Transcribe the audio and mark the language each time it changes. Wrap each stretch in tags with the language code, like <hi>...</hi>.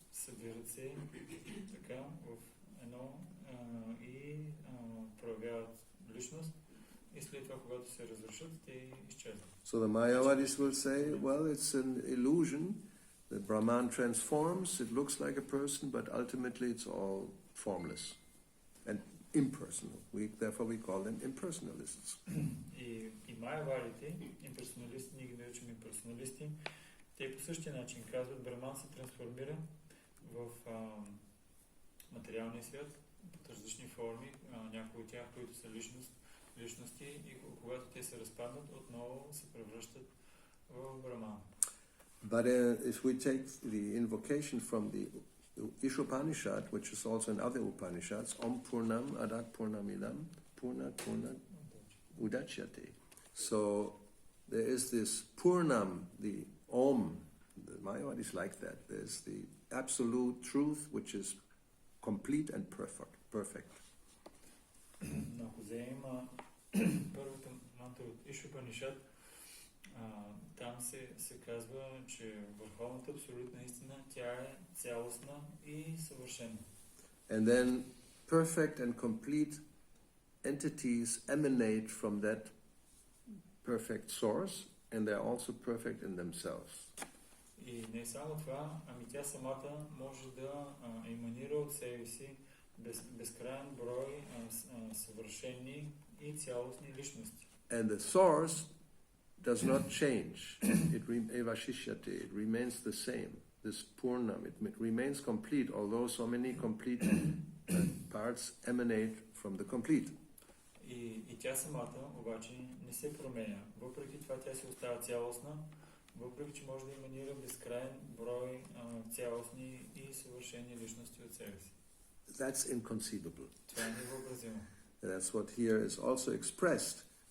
<bg>Събират се така в едно и проявяват личност, и след това, когато се разрушат, те изчезват.</bg> <en>So the Mayavadis will say, well, it's an illusion that Brahman transforms, it looks like a person, but ultimately it's all formless and impersonal. Therefore we call them impersonalists.</en> <bg>И Майявадите, имперсоналисти, ние ги наричаме имперсоналисти, те по същия начин казват, Браман се трансформира в материалния свят под различни форми, някои от тях, които са личности, и когато те се разпаднат, отново се превръщат в Браман.</bg> <en>But if we take the invocation from the Ishopanishad, which is also in other Upanishads,</en> <sa>Om Purnam Adat Purnamidam Purnat Purnat Udachyate.</sa> <en>So there is this Purnam, the Om, the Mayavadis like that. There's the absolute truth, which is complete and perfect.</en> <bg>Ако вземем първата мантра от Ишупанишад, там се казва, че върховната абсолютна истина, тя е цялостна и съвършена.</bg> <en>And then perfect and complete entities emanate from that perfect source, and they're also perfect in themselves.</en> <bg>И не само това, ами тя самата може да еманира от себе си безкрайен брой съвършени и цялостни личности.</bg> <en>And the source does not change. It remains the same. This Purnam, it remains complete, although so many complete parts emanate from the complete.</en> <bg>И тя самата обаче не се променя. Въпреки това тя се остава цялостна, въпреки че може да еманира безкрайен брой цялостни и съвършени личности от себе си.</bg> <en>That's inconceivable.</en> <bg>Това е невъобразимо.</bg> <en>That's what here is also expressed.</en>